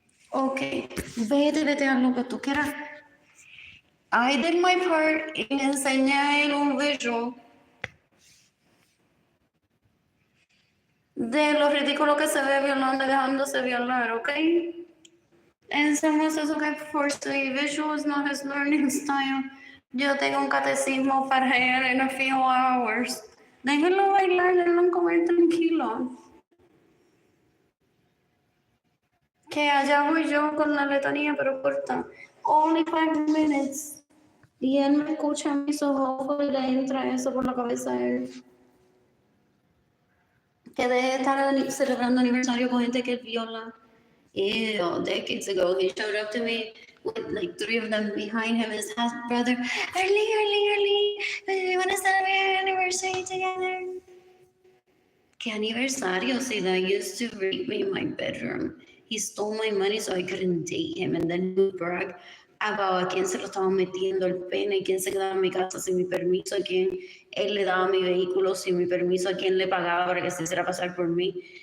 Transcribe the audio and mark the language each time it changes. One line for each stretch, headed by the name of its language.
Spanish: Ok, vete a lo que tú quieras.
English: I did my part
Spanish: y le enseñé a él un visual de lo ridículo que se ve violando y dejándose violar, ¿ok?
English: And someone says, okay, firstly, visual is not his learning style.
Spanish: Yo tengo un catecismo para él
English: in a few hours.
Spanish: Déjenlo bailar, déjenlo comer tranquilo. Que allá voy yo con la letanía, pero corta.
English: Only 5 minutes.
Spanish: Y él me escucha a mí,
English: so hopefully
Spanish: le entra eso por la cabeza a él. Que deje de estar celebrando aniversario con gente que él viola.
English: Ew, decades ago, he showed up to me with like 3 of them behind him, his half brother. Arlene, we want to celebrate our anniversary together.
Spanish: ¿Qué aniversario?
English: See, that used to rape me in my bedroom. He stole my money so I couldn't date him, and then he would brag about
Spanish: a quién se lo estaba metiendo el pene, quién se quedaba en mi casa sin mi permiso, a quién él le daba mi vehículo sin mi permiso, a quién le pagaba para que se hiciera pasar por mí.